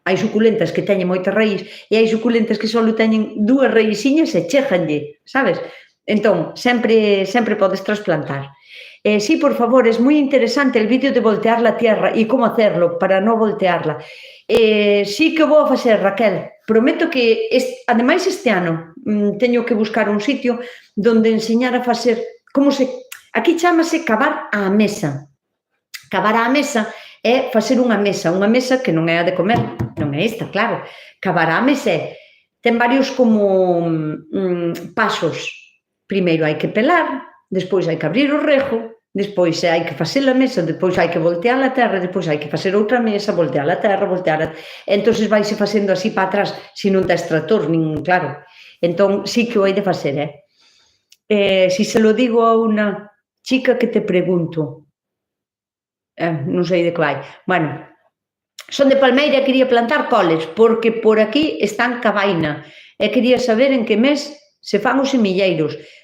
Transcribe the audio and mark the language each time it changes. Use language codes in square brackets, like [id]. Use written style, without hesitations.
[gl] Hai suculentas que teñen moita raíz e hai suculentas que só teñen 2 raíciñas e chéjanlle, sabes? Entón, sempre podes trasplantar. [es] Sí, por favor, es moi interesante el vídeo de voltear la tierra e como hacerlo para non voltearla. [gl] Sí que vou a facer, Raquel. Prometo que, ademais, este ano teño que buscar un sitio donde enseñar a facer aquí chámase cavar á mesa. Cavar á mesa é facer unha mesa que non é a de comer, non é esta, claro. Cavar á mesa ten varios como pasos. Primeiro hai que pelar, despois hai que abrir o rejo, despois hai que facer a mesa, despois hai que voltear a terra, despois hai que facer outra mesa, voltear a terra, Entón, vaise facendo así para atrás, se non tes trator, nin claro. Entón, sí que o hai de facer, si se lo digo a unha chica que te pregunto, non sei de que vai. Bueno, son de Palmeira e quería plantar coles, porque por aquí están cabaina, e quería saber en que mes se fan os semilleiros.